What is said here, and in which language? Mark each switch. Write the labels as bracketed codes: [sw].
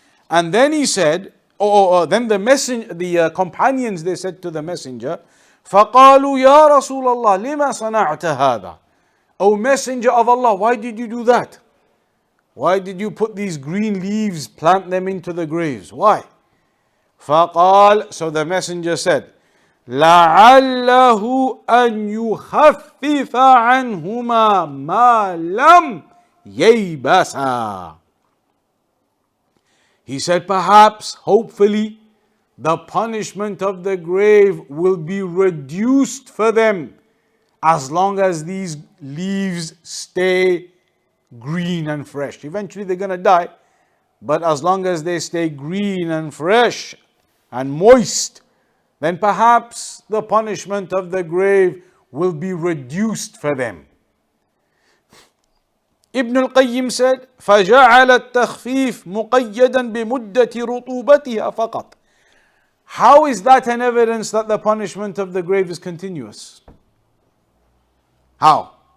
[en] And then he said, then the companions, they said to the messenger, [ar] فَقَالُوا يَا رَسُولَ اللَّهِ لِمَا صَنَعْتَ هَذَا? [en] O messenger of Allah, why did you do that? Why did you put these green leaves, plant them into the graves? Why? [ar] فقال, [en] so the messenger said, [ar] لعله أن يخفف عنهما ما لم ييبسا. [en] He said, perhaps, hopefully, the punishment of the grave will be reduced for them as long as these leaves stay green and fresh. Eventually they're going to die, but as long as they stay green and fresh and moist, then perhaps the punishment of the grave will be reduced for them. Ibn al-Qayyim said, [ar] فَجَعَلَ التَّخْفِيفِ مُقَيَّدًا بِمُدَّةِ رُطُوبَتِهَا فَقَطْ. [en] How is that an evidence that the punishment of the grave is continuous? How?